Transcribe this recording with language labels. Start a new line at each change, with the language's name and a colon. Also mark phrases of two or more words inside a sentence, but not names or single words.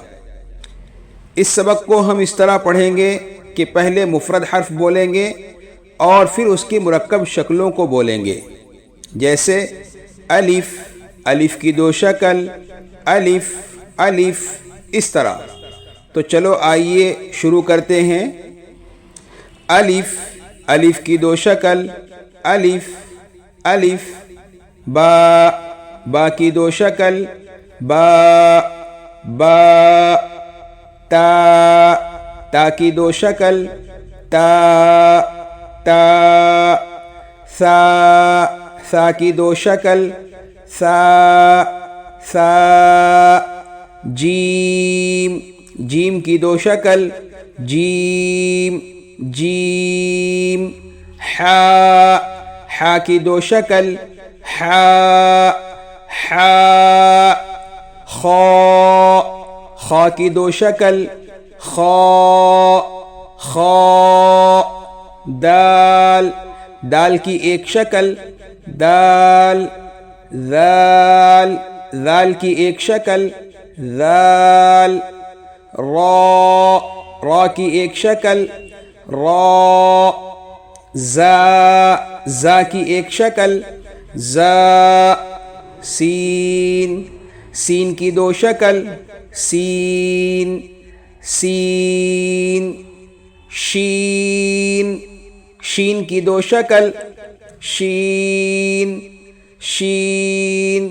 Urdu: اس سبق کو ہم اس طرح پڑھیں گے کہ پہلے مفرد حرف بولیں گے اور پھر اس کی مرکب شکلوں کو بولیں گے، جیسے الف، الف کی 2 شکل، الف الف، اس طرح۔ تو چلو آئیے شروع کرتے ہیں۔ الف، الف کی 2 شکل، الف الف۔ با، با کی 2 شکل، با با۔ تا، تا کی 2 شکل، تا تا۔ سا، سا کی 2 شکل، سا سا۔ جیم، جیم کی 2 شکل، جیم جیم۔ حا، حا کی 2 شکل، حا حا۔ خا، خا کی 2 شکل، خا خا۔ دال، دال کی 1 شکل، دال ذال، ذال کی 1 شکل، ذال۔ را، را کی 1 شکل، را۔ زا، زا کی 1 شکل، زا۔ سین، سین کی 2 شکل، سین سین۔ شین، شین کی 2 شکل، شین شین۔